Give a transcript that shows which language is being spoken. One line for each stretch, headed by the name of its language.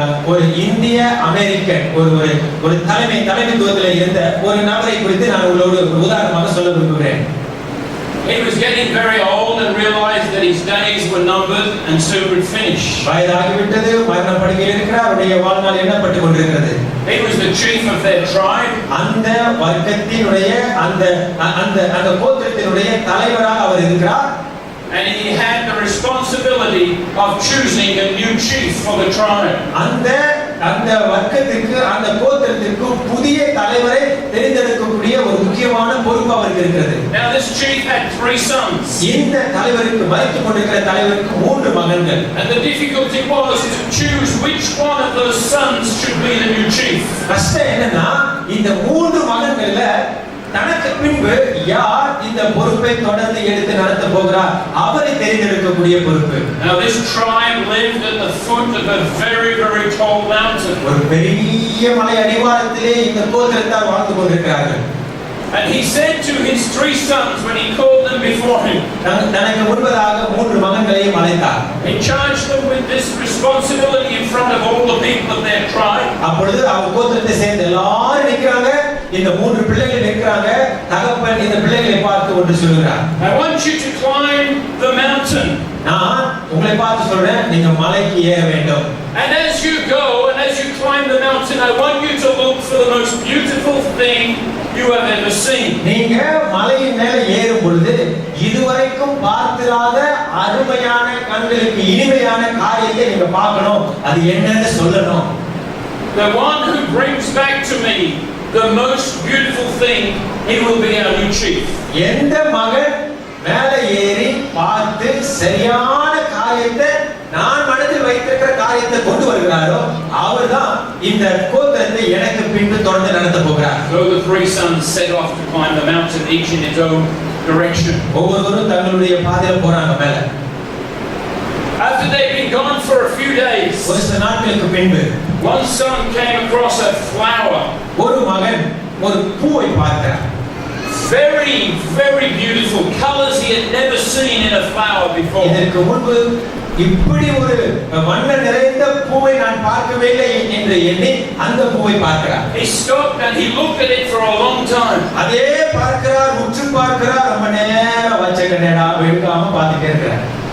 Tamil: ஒரு இந்திய அமெரிக்கன் ஒரு தலைமைத்துவத்தில் இருந்த ஒரு நபரை குறித்து நான் உங்களோடு உதாரணமாக சொல்ல விரும்புகிறேன்.
English: He was getting very old and realized that his days were numbered and soon would finish.
Tamil: வயதாகிவிட்டது, மரணப்படுக்கையில் இருக்கிறார், அவருடைய வாழ்நாள் எண்ணப்பட்டுக் கொண்டிருக்கிறது.
English: He was the chief of their tribe.
Tamil: அந்த வர்க்கத்தினுடைய அந்த கோத்திரத்தினுடைய தலைவராக அவர் இருக்கிறார்.
English: And he had the responsibility of choosing a new chief for the tribe.
Tamil: அந்த வர்க்கத்திற்கு, அந்த கோத்திரத்திற்கு புதிய தலைவரை தேர்ந்தெடுக்கக்கூடிய ஒரு முக்கியமான பொறுப்பு அவருக்கு இருக்கிறது.
English: Now this chief had 3 sons.
Tamil: இந்த தலைவருக்கு, மரித்துக் கொண்டிருக்கிற தலைவருக்கு 3 மகன்கள்.
English: And the difficulty was to choose which one of those sons should be the new chief.
Tamil: கஷ்டம் என்னன்னா இந்த 3 மகன்கள்ல தனக்கு பின்பு யார் இந்த பொறுப்பை தொடர்ந்து எடுத்து நடத்த போகிறார், அவரை தேர்ந்தெடுக்கக்கூடிய பொறுப்பு.
English: Now this tribe lived at the foot of a very very tall mountain.
Tamil: ஒரு பெரிய மலை அடிவாரத்திலே இந்த கோத்திரத்தார் வாழ்ந்து கொண்டிருக்கிறார்கள்.
English: And he said to his 3 sons when he called them before him,
Tamil: தனக்கு முன்பதாக 3 மகன்களையும் அழைத்தார்.
English: he charged them with this responsibility in front of all the people of their tribe.
Tamil: அப்பொழுது அவர் கோத்திரத்தை சேர்ந்த எல்லாரும் நிற்கிறாங்க, இந்த 3 பிள்ளைகள் நிற்கிறாங்க. தகப்பன் இந்த பிள்ளைகளை பார்த்து ஒன்று சொல்கிறார்.
English: I want you to climb the mountain.
Tamil: நான் உங்களை பார்த்து சொல்றேன், நீங்க மலைக்கு ஏற வேண்டும்.
English: And as you go and as you climb the mountain, I want you to look for the most beautiful thing you have ever seen.
Tamil: நீங்க மலையின் மேல ஏறும் பொழுது இதுவரைக்கும் பார்த்திராத அருமையான, கண்களுக்கு இனிமையான காரியத்தை நீங்க பார்க்கணும். அது என்னன்னு சொல்லணும்.
English: The one who brings back to me the most beautiful thing, he will be our new chief.
Tamil: எந்த மகன் மேல ஏறி பார்த்து சரியான காரியத்தை, நான் மனதில் வைத்திருக்கிற காரியத்தை கொண்டு வருகிறாரோ அவர்தான் இந்த கோத்திரத்தை எனக்கு பின்பு தொடர்ந்து நடத்த போகிறார்.
English: So the 3 sons set off to climb the mountain, each in its own direction.
Tamil: ஒவ்வொருவரும் தங்களுடைய பாதையில போறாங்க மேல.
English: After they'd been gone for a few days,
Tamil: ஒரு சில நாட்களுக்கு பின்பு
English: one son came across a flower.
Tamil: ஒரு மகன் ஒரு பூவை பார்த்தார்.
English: Very very beautiful colors he had never seen in a flower before.
Tamil: இதற்கு முன்பு இப்படி ஒரு வண்ண நிறைந்த பூவை நான் பார்க்கவே இல்லை என்று எண்ணி அந்த பூவை பார்க்கிறார்.
English: He stopped and he looked at it for a long time.
Tamil: அதே பார்க்கிறார், உற்று பார்க்கிறார், ரொம்ப நேரம் வச்ச கண்ணடா வெட்காம பார்த்துட்டே இருக்கிறார்.